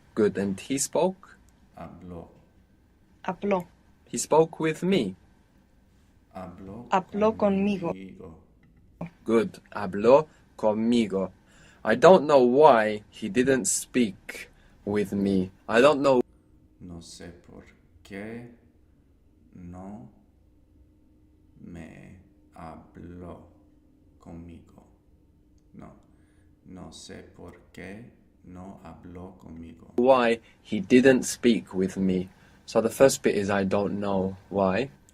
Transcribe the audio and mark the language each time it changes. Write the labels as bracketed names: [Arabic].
[English] Good. And he spoke? [Spanish] Habló. Habló. [English] He spoke with me. [Spanish] Habló conmigo. Good. Habló conmigo. [English] I don't know why he didn't speak with me. I don't know. [Spanish] No sé por qué no me habló conmigo. No. No sé por qué no habló conmigo. [English] Why he didn't speak with me. So the first bit is I don't know why.